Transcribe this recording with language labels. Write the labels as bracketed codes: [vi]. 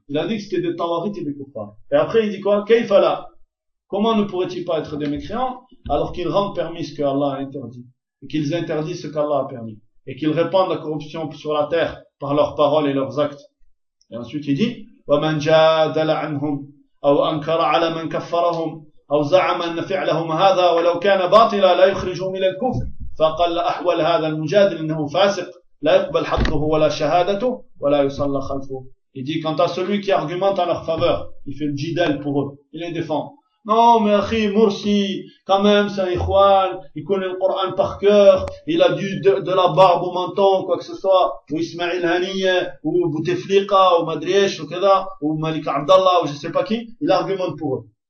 [fr] Il a dit que c'était des tawarites et des kuffars. Et après, il dit quoi? Kayfala. Comment ne pourrait-il pas être des mécréants alors qu'ils rendent permis ce qu'Allah a interdit et qu'ils interdisent ce qu'Allah a permis et qu'ils répandent la corruption sur la terre par leurs paroles et leurs actes. Et ensuite, il dit [ar] وَمَنْ جَادَلَ عَنْهُمْ أو أنكر على من كفرهم أو زعم أن فعلهم هذا ولو كان باطلا لا يخرجه من الكفر فقل أحول هذا المجادل أنه فاسق لا يقبل حقه ولا شهادته ولا يصلى خلفه. [fr] Il dit, quant à celui qui argumente en leur faveur, il fait le jidal pour eux, il les défend. Non, mais akhi, Mursi, quand même, c'est un ikhwan, il connaît le Coran par cœur, il a dû de la barbe au menton, quoi que ce soit, ou Ismaïl Haniyeh, ou Bouteflika, ou Madriesh, ou Kada, ou Malik Abdallah, ou je sais pas qui, il argumente pour eux.